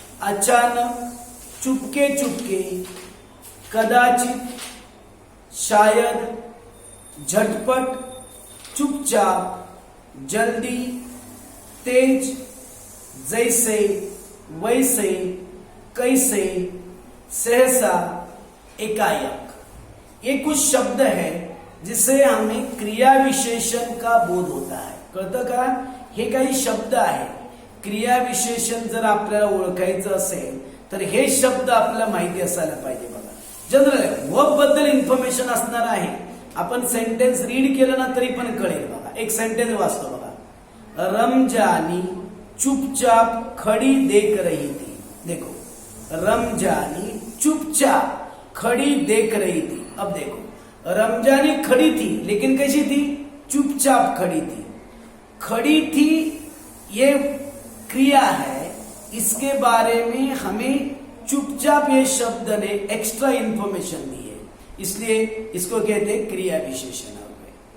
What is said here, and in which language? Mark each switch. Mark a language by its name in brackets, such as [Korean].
[Hindi] अचानक, चुपके चुपके, कदाचित, शायद, झटपट, चुपचाप, जल्दी, तेज, जैसे, वैसे, कैसे, सहसा, एकाएक। ये कुछ शब्द है जिससे हमें क्रिया विशेषण का बोध होता है। [Marathi] कळतं का? हे काही शब्द आहे। क्रिया विशेषण जर आपल्याला ओळखायचं असेल तर हे शब्द आपल्याला माहिती असायला पाहिजे। बघा, जनरल वर्ब बद्दल इन्फॉर्मेशन असणार आहे। आपण सेंटेन्स रीड केलं ना तरी पण कळेल। बघा, एक सेंटेन्स वाचतो बघा, [Hindi] रमजानी चुपचाप खड़ी देख रही थी। देखो, रमजानी चुपचाप खड़ी देख रही थी। अब देखो, रमजानी खड़ी थी लेकिन कैसी थी? चुपचाप खड़ी थी। खड़ी थी ये क्रिया है, इसके बारे में हमें चुपचाप ये शब्द ने एक्स्ट्रा इंफॉर्मेशन दी है, इसलिए इसको कहते हैं क्रिया विशेषण अव्यय।